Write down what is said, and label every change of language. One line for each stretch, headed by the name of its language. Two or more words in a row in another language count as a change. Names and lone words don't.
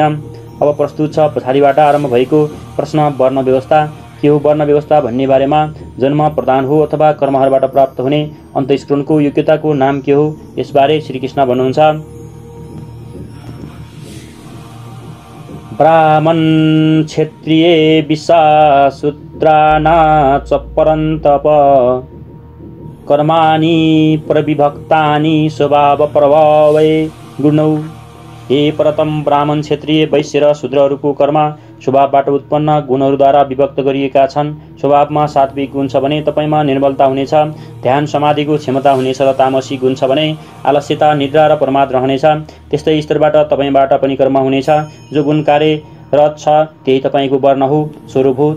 Nepali: अब प्रस्तुत छ पछाडिबाट आरम्भ भएको प्रश्न, वर्ण व्यवस्था के हो? वर्ण व्यवस्था भन्ने बारेमा जन्म प्रदान हो अथवा कर्महरूबाट प्राप्त हुने अन्तस्करणको योग्यताको नाम के हो? यसबारे श्रीकृष्ण भन्नुहुन्छ,
Sanskrit: ब्राह्मण क्षत्रिय वैश्य शूद्राना च परन्तप कर्माणि प्रविभक्तानि स्वभाव प्रभावै गुणौ।
Nepali: हे प्रथम, ब्राह्मण क्षत्रिय वैश्य र शूद्रहरूको कर्म स्वभावबाट उत्पन्न गुणहरूद्वारा विभक्त गरिएका छन्। स्वभावमा सात्विक गुण छ भने तपाईँमा निर्मलता हुनेछ, ध्यान समाधिको क्षमता हुनेछ र तामसी गुण छ भने आलस्यता, निद्रा र प्रमाद रहनेछ। त्यस्तै स्तरबाट तपाईँबाट पनि कर्म हुनेछ। जो गुण कार्यरत छ त्यही तपाईँको वर्ण हो, स्वरूप हो।